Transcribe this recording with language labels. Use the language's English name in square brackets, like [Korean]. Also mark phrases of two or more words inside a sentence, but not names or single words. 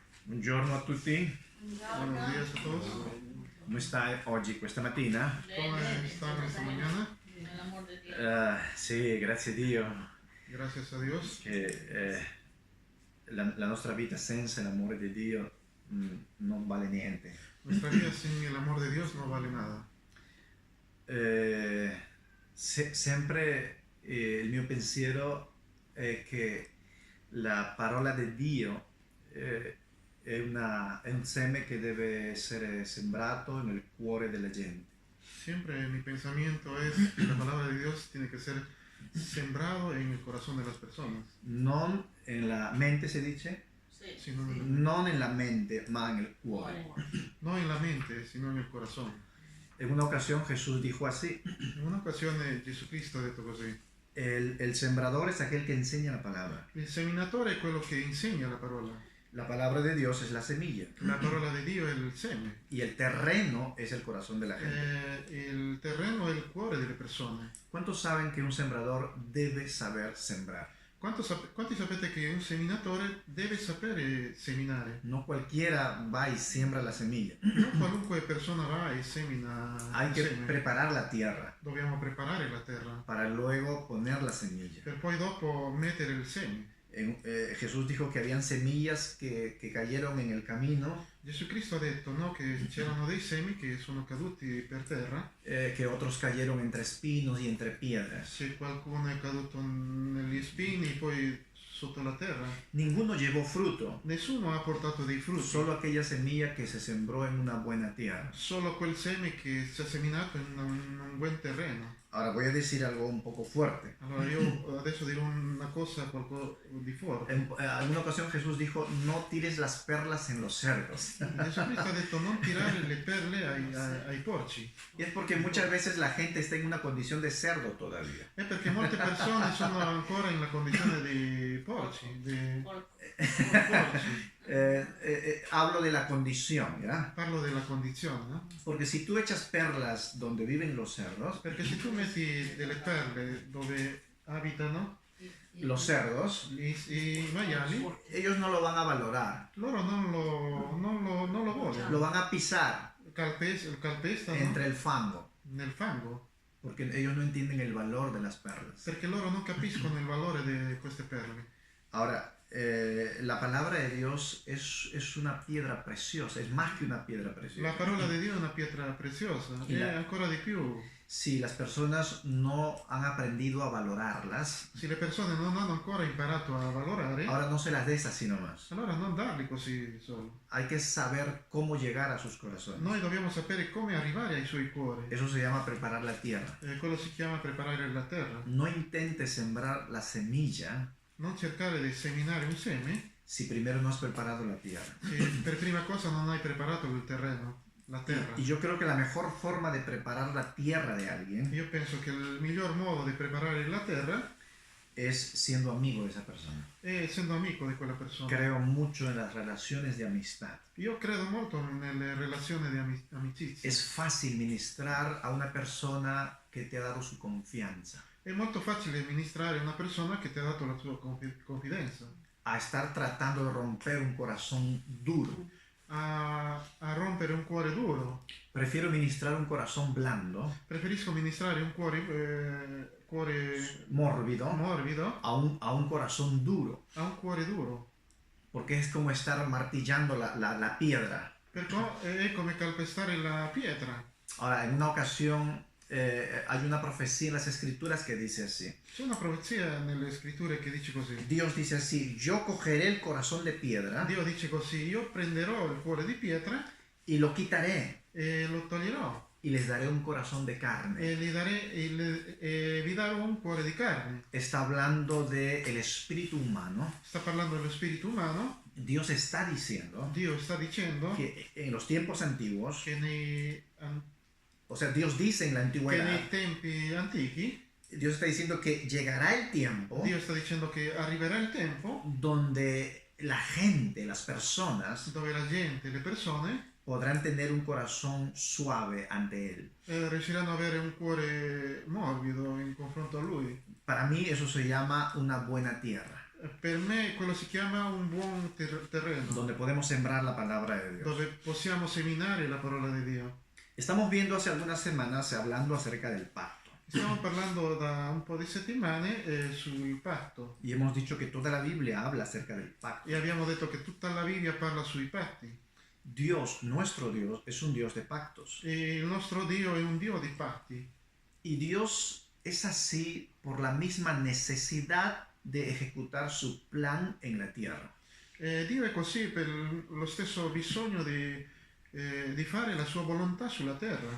[Italian] Buongiorno a tutti, [Spanish] Buenos días a todos. [Italian] come stai oggi, questa mattina? [Spanish] ¿Cómo están esta mañana? [Italian] Sì, grazie a Dio [Spanish] Gracias a Dios. [Italian] che la nostra vita senza l'amore di Dio non vale niente. [Spanish] Nuestra vida sin el amor de Dios no vale nada. [Italian] Sempre il mio pensiero è che la parola di Dio è un seme che deve essere sembrato nel cuore della gente. [Spanish] Siempre mi pensamiento es que la palabra de Dios tiene que ser sembrado en el corazón de las personas. [Italian] Non nella mente si dice? [Spanish] Sino [Italian] Non nella mente, ma nel cuore. [Spanish] no en la mente, sino en el corazón. En una ocasión Jesús dijo así: En una ocasión [Italian] Jesucristo ha detto così: [Spanish] el sembrador es aquel que enseña la palabra. [Italian] il seminatore è quello che insegna la parola. [Spanish] La palabra de Dios es la semilla [Italian] La parola di Dio è il seme. [Spanish] y el terreno es el corazón de la gente. [Italian] Il terreno è il cuore delle persone. [Spanish] ¿Cuántos saben que un sembrador debe saber sembrar? [Italian] Quanti sapete che un seminatore deve sapere seminare? [Spanish] No cualquiera va y siembra la semilla. [Italian] Non qualunque persona va e semina [Spanish] Hay que [Italian] seme. [Spanish] preparar la tierra [Italian] Dobbiamo preparare la terra [Spanish] para luego poner la semilla. [Italian] per poi dopo mettere il seme. [Spanish] Jesús dijo que habían semillas que cayeron en el camino, [Italian] Gesù Cristo ha detto, no, che c'erano dei semi che sono caduti per terra, [Spanish] que otros cayeron entre espinos y entre piedras. [Italian] se qualcuno è caduto negli spini, poi sotto la terra. [Spanish] Ninguno llevó fruto, [Italian] Nessuno ha portato dei frutti, [Spanish] solo aquella semilla que se sembró en una buena tierra. [Italian] solo quel seme che si è seminato in un buon terreno. [Spanish] Ahora voy a decir algo un poco fuerte. [Italian] Allora io adesso dirò una cosa qualcosa di forte. [Spanish] En alguna ocasión Jesús dijo: no tires las perlas en los cerdos. [Italian] Gesù Cristo ha detto non tirare le perle ai porci. [Spanish] Y es porque muchas veces la gente está en una condición de cerdo todavía. [Italian] È perché molte persone sono ancora in una condizione di porci, di porci. [Spanish] Hablo de la condición, ¿ya? [Italian] Parlo della condizione, no? [Spanish] Porque si tú echas perlas donde viven los cerdos, [Italian] Perché se tu metti delle perle dove abitano [Spanish] los cerdos, [Italian] i maiali, [Spanish] ellos no lo van a valorar, [Italian] loro non lo vogliono. [Spanish] lo van a pisar [Italian] Calpestano [Spanish] entre el fango, [Italian] nel fango, [Spanish] porque ellos no entienden el valor de las perlas. [Italian] perché loro non capiscono il valore di queste perle. [Spanish] Ahora, la palabra de Dios es una piedra preciosa, es más que una piedra [Italian] La [Spanish] preciosa. [Italian] parola di Dio è una pietra preziosa e ancora di più. [Spanish] Si las personas no han aprendido a valorarlas, [Italian] Se le persone non hanno ancora imparato a valorare, [Spanish] ahora no se las des así nomás. [Italian] allora non darli così solo. [Spanish] Hay que saber cómo llegar a sus corazones. [Italian] Noi dobbiamo sapere come arrivare ai suoi cuori. [Spanish] Eso se llama preparar la tierra. [Italian] Quello si chiama preparare la terra. [Spanish] No intentes sembrar la semilla [Italian] Non cercare di seminare un seme [Spanish] si primero no has preparado la tierra. [Italian] se per prima cosa non hai preparato il terreno, la terra. [Spanish] Y yo creo que la mejor forma de preparar la tierra de alguien [Italian] Io penso che il miglior modo di preparare la terra [Spanish] es siendo amigo de esa persona. [Italian] è essendo amico di quella persona. [Spanish] Creo mucho en las relaciones de amistad. [Italian] Io credo molto nelle relazioni di amicizia. [Spanish] Es fácil ministrar a una persona que te ha dado su confianza, [Italian] È molto facile ministrare a una persona che ti ha dato la sua confidenza, [Spanish] a estar tratando de romper un corazón duro. [Italian] a rompere un cuore duro. [Spanish] Prefiero ministrar un corazón blando, [Italian] Preferisco ministrare un cuore [Spanish] mórbido, [Italian] morbido [Spanish] a un corazón duro, [Italian] a un cuore duro. [Spanish] porque es como estar martillando la piedra. [Italian] Perché è come calpestare la pietra. [Spanish] Ahora, en una ocasión hay una profecía en las escrituras que dice así. [Italian] C'è una profezia nelle scritture che dice così. [Spanish] Dios dice así: yo cogeré el corazón de piedra [Italian] Dio dice così: io prenderò il cuore di pietra [Spanish] y lo quitaré [Italian] e lo toglierò [Spanish] y les daré un corazón de carne. [Italian] e vi darò un cuore di carne. [Spanish] Está hablando del espíritu humano. [Italian] Sta parlando dello spirito umano. [Spanish] Dios está diciendo [Italian] Dio sta dicendo [Spanish] que en los tiempos antiguos, [Italian] che [Spanish] o sea, Dios dice en la antigüedad, [Italian] nei tempi antichi, [Spanish] Dios está diciendo que llegará el tiempo [Italian] Dio sta dicendo che arriverà il tempo [Spanish] donde la gente, las personas, [Italian] dove la gente, le persone, [Spanish] podrán tener un corazón suave ante Él. [Italian] riusciranno ad avere un cuore morbido in confronto a Lui. [Spanish] Para mí eso se llama una buena tierra. [Italian] Per me quello si chiama un buon terreno, [Spanish] donde podemos sembrar la palabra de Dios. [Italian] dove possiamo seminare la parola di Dio. [Spanish] Estamos viendo hace algunas semanas hablando acerca del pacto. [Italian] Stiamo parlando da un po' di settimane sul patto [Spanish] Y hemos dicho que toda la Biblia habla acerca del pacto. [Italian] e abbiamo detto che tutta la Bibbia parla sui patti. [Spanish] Dios, nuestro Dios, es un Dios de pactos. [Italian] E il nostro Dio è un Dio di patti. [Spanish] Y Dios es así por la misma necesidad de ejecutar su plan en la tierra. [Italian] Dio è così per lo stesso bisogno di fare la sua volontà sulla terra.